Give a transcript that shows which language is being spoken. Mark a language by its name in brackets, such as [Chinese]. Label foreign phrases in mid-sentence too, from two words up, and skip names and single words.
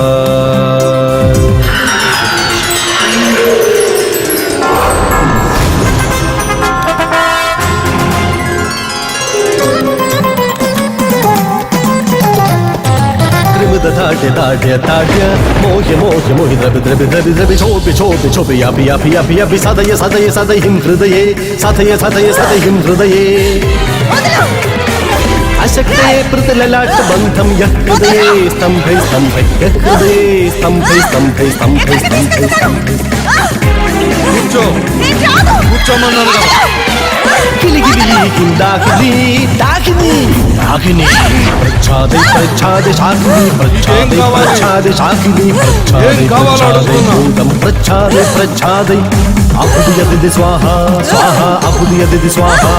[Sanskrit] ताड्य ताड्य ताड्य मोह्य मोह्य मोहि द्रवि द्रवि द्रवि द्रवि शोभि शोभि शोभि यापि यापि यापि यापि सदय सदय सदयिं हृदये सदय सदय सदयिं हृदये अशक्ते पृथुललाट बन्धं यः हृदये स्तम्भै स्तम्भै यः हृदये स्तम्भै स्तम्भै स्तम्भै स्तम्भै स्तम्भै. [Telugu] కూర్చో కూర్చోమన్నాను కదా. [Sanskrit] కిలిగిలి కిందాకిలి దాకిని దాకిని ప్రచ్ఛాదే ప్రచ్ఛాదే శాకిని ప్రచ్ఛాదే ప్రచ్ఛాదే శాకిని ప్రచ్ఛాదే ప్రచ్ఛాదే భూతం ప్రచ్ఛాదే ప్రచ్ఛాదే అపుదియది స్వాహా స్వాహా అపుదియది స్వాహా.